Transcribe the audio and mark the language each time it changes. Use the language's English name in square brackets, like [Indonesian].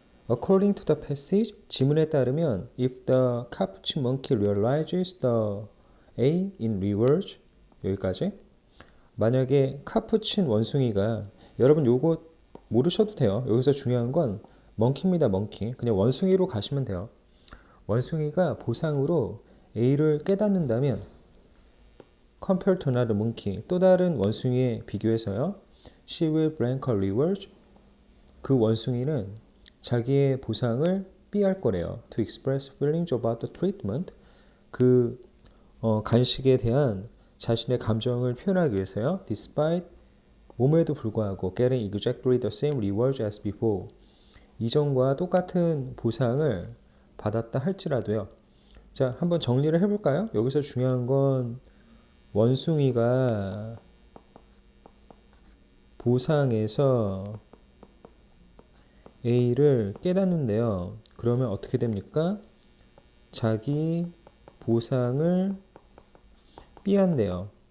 [English] According to the passage, [Korean] 지문에 따르면 [English] if the capuchin monkey realizes the A in reverse [Korean] 여기까지. 만약에 카푸친 원숭이가 여러분 요거 모르셔도 돼요. 여기서 중요한 건 멍키입니다. 멍키. 그냥 원숭이로 가시면 돼요. 원숭이가 보상으로 A를 깨닫는다면 [English] compared to another monkey [Korean] 또 다른 원숭이에 비교해서요. [English] She will blank her reward [Korean] 그 원숭이는 자기의 보상을 B할 거래요. [English] To express feelings about the treatment [Korean] 그 간식에 대한 자신의 감정을 표현하기 위해서요. [English] Despite [Korean] 몸에도 불구하고 [English] getting exactly the same rewards as before [Korean] 이전과 똑같은 보상을 받았다 할지라도요. 자, 한번 정리를 해볼까요? 여기서 중요한 건 원숭이가 보상에서 A를 깨닫는데요. 그러면 어떻게 됩니까? 자기 보상을 B한대요.